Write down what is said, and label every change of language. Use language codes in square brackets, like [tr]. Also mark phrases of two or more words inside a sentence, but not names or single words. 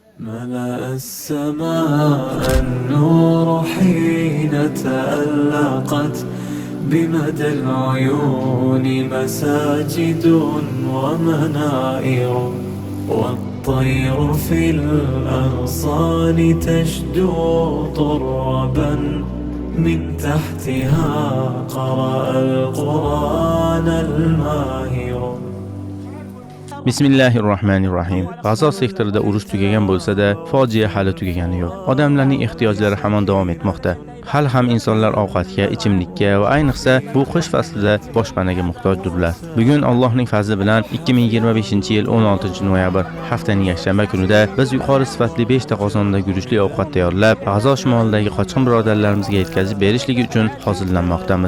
[ar] ملأ السماء النور حين تألقت بمدى العيون مساجد ومنائر، والطير في الأغصان تشدو طربا من تحتها قرأ القرآن الماهر. [uz] Bismillahirrohmanirrohim. G'azo sektorida urush tugagan bo'lsa-da, fojia hali tugagani yo'q. Odamlarning ehtiyojlari hamon davom etmoqda. Hali ham insonlar ovqatga, ichimlikka va ayniqsa bu qish faslida boshpanaga muhtojdirlar. Bugun Allohning fazli bilan 2025-yil 16-noyabr haftaning yakshanba kunida biz yuqori sifatli 5 ta qozonda guruchli ovqat tayyorlab, G'azo shimolidagi qochqin birodarlarimizga yetkazib berishligi uchun hozirlanmoqdamiz.